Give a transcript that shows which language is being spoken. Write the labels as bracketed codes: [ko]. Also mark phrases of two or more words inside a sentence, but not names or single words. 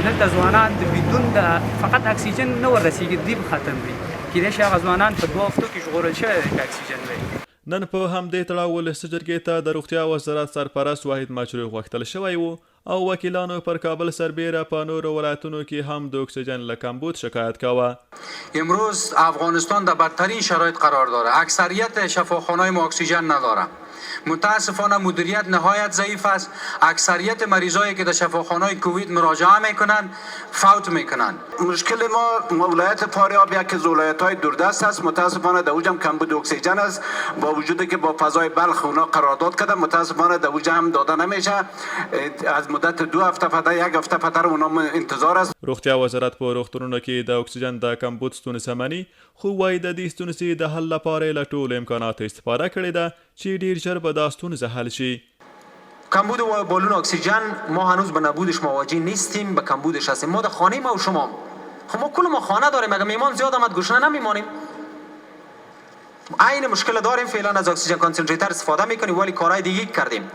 [ps] دلته ځوانان د بدون د فقط اکسیجن نه ورسېږي، دې په خاطر مري. کیدای شي هغه ځوانان په 2 هفتو کې ژغورل شوی دی که اکسیجن وي. نن په همدې تړاو ولسي جرګې ته د روغتیا وزارت سرپرست واحد مجروح غوښتل شوی و او وکیلانو پر کابل سربیره په نورو ولایتونو کې هم د اکسیژن له کمبود شکایت کاوه. [fa] امروز افغانستان در بدترین شرایط قرار داره. اکثریت شفاخانه‌های ما اکسیژن نداره. متاسفانه مدیریت نهایت ضعیف است. اکثریت مریضایی که در شفاخانه‌های کووید مراجعه میکنن فوت میکنن. مشکل ما ولایت فاریاب یکی از ولایت‌های دوردست است. متاسفانه در اوج هم کمبود اکسیژن است، با وجودی که با فضای بلخ اونا قرارداد کردن، متاسفانه در اوج هم داده نمیشه. از مدت 2 هفته فتره 1 هفته فتره اونا انتظار است. [ps] روغتیا وزارت په روغتونونو کې د اکسیجن د کمبود ستونزه مني، خو وايي د دې ستونزې د حل لپاره له ټولو امکاناتو استفاده کړې ده چې ډیر ژر به دا ستونزه حل شي. [fa] کمبود بالون اکسیژن ما هنوز به نبودش مواجه نیستیم، به کمبودش هستیم. ما در خانه ما و شما، خب ما کل ما خانه داریم، اگه میمان زیاد آمد گشنه نمیمانیم. عین مشکل داریم، فعلا از [en] oxygen concentrator [fa] استفاده میکنیم ولی کارهای دیگه کردیم.